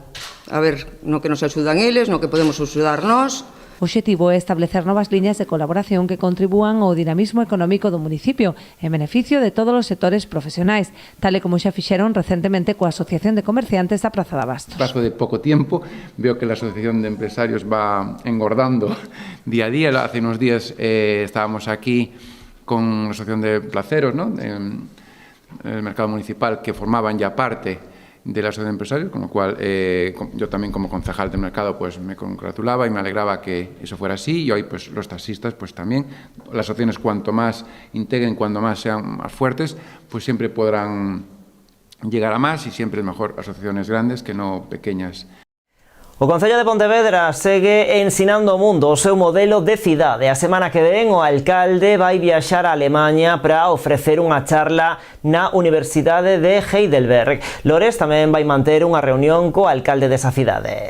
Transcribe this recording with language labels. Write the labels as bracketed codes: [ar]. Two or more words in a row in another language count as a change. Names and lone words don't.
[gl] A ver no que nos axudan eles, no que podemos axudar nós. O obxectivo é establecer novas liñas de colaboración que contribúan ao dinamismo económico do municipio en beneficio de todos os sectores profesionais, tal e como xa fixeron recentemente coa Asociación de Comerciantes da Praza de Abastos. [es] Paso de pouco tiempo, veo que a Asociación de Empresarios va engordando día a día. Hace unos días estábamos aquí con la Asociación de Placeros, ¿no?, del mercado municipal, que formaban ya parte de la Asociación de Empresarios, con lo cual yo también como concejal del mercado pues me congratulaba y me alegraba que eso fuera así, y hoy pues los taxistas pues también, las asociaciones cuanto más integren, cuanto más sean más fuertes, pues siempre podrán llegar a más, y siempre es mejor asociaciones grandes que no pequeñas. [gl] O Concello de Pontevedra segue ensinando ao mundo o seu modelo de cidade. A semana que ven o alcalde vai viaxar a Alemanha para ofrecer unha charla na Universidade de Heidelberg. Lores tamén vai manter unha reunión co alcalde desa cidade.